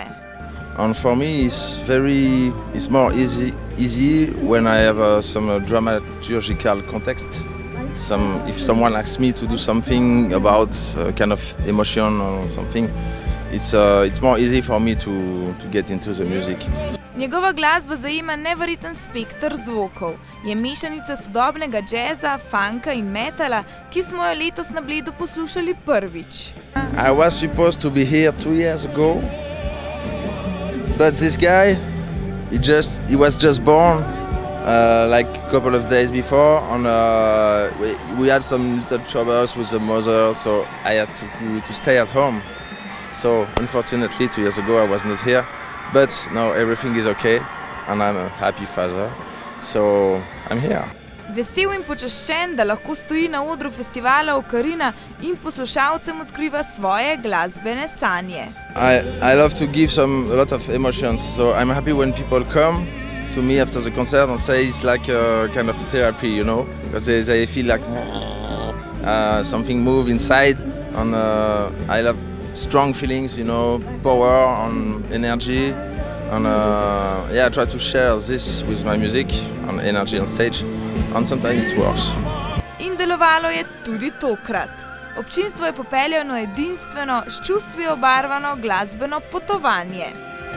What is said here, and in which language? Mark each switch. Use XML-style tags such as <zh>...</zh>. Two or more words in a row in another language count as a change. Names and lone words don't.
<en>And for me, it's more easy when I have some dramaturgical context. If someone asks me to do something about kind of emotion or something, it's more easy for me to get into the music.</en> <sl>Njegova glasba zajema neverjeten spekter zvokov. Je mešanica sodobnega džeza, funka in metala, ki smo jo letos na Bledu poslušali prvič.</sl> <en>I was supposed to be here 2 years ago, but this guy, he was just born like a couple of days before, and we had some little troubles with the mother, so I had to stay at home. So unfortunately 2 years ago I was not here. But now everything is okay and I'm a happy father, so I'm here.</en> <sl>Vesel in počaščen, da lahko stoji na odru festivala Okarina in poslušalcem odkriva svoje glasbene sanje.</sl> <en>I love to give a lot of emotions, so I'm happy when people come to me after the concert and say it's like a kind of therapy, you know, because they feel like something move inside, and I love strong feelings, you know, power and energy, and I try to share this with my music and energy on stage, and sometimes it works.</en> <sl>In delovalo je tudi tokrat. Občinstvo je popeljal na edinstveno, s čustvi obarvano glasbeno potovanje.</sl>